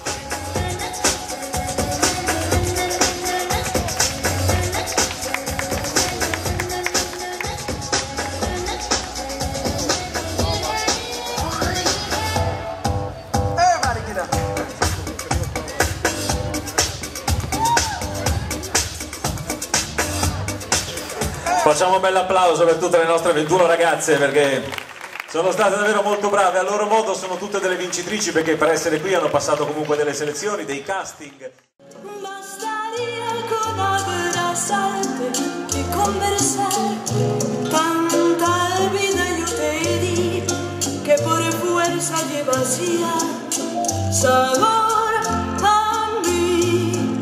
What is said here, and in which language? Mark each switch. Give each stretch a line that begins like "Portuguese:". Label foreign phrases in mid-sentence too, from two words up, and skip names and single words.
Italian: Facciamo un bel applauso per tutte le nostre 21 ragazze, perché sono state davvero molto brave. A loro modo sono tutte delle vincitrici, perché per essere qui hanno passato comunque delle selezioni, dei casting.
Spanish: Bastaría con abrazarte y conversar. Tanta vida yo te di que por fuerza llevas ya sabor a mí.